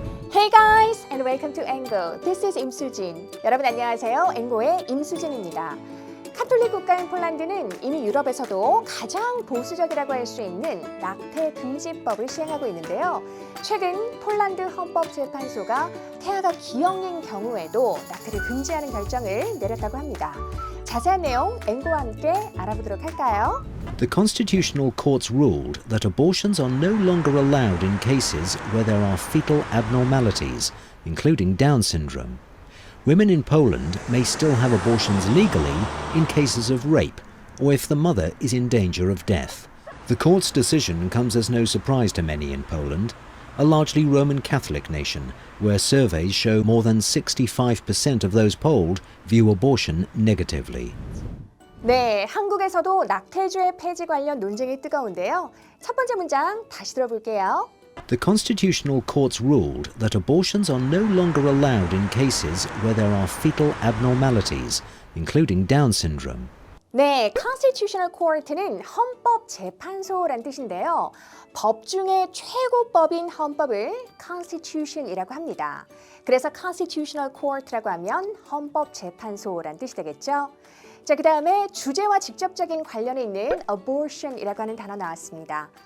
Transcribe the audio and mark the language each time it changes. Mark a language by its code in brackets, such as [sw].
[en] Hey guys and welcome to Engo. This is [ko] 임수진. 여러분 안녕하세요. 앵고의 임수진입니다. 카톨릭 국가인 폴란드는 이미 유럽에서도 가장 보수적이라고 할 수 있는 낙태 금지법을 시행하고 있는데요. 최근 폴란드 헌법재판소가 태아가 기형인 경우에도 낙태를 금지하는 결정을 내렸다고 합니다. 자세한 내용 앵고와 함께 알아보도록 할까요? [en] The Constitutional Courts ruled that abortions are no longer allowed in cases where there are fetal abnormalities, including Down syndrome. Women in Poland may still have abortions legally in cases of rape or if the mother is in danger of death. The court's decision comes as no surprise to many in Poland, a largely Roman Catholic nation, where surveys show more than 65% of those polled view abortion negatively. [ko] 네, 한국에서도 낙태죄 폐지 관련 논쟁이 뜨거운데요. 첫 번째 문장 다시 들어볼게요. [en] The Constitutional Courts ruled that abortions are no longer allowed in cases where there are fetal abnormalities, including Down syndrome. [ko] 네, Constitutional Court는 헌법재판소란 뜻인데요. 법 중에 최고법인 헌법을 Constitution이라고 합니다. 그래서 Constitutional Court라고 하면 헌법재판소란 뜻이 되겠죠. 자, 그 다음에 주제와 직접적인 관련이 있는 abortion이라고 하는 단어 나왔습니다.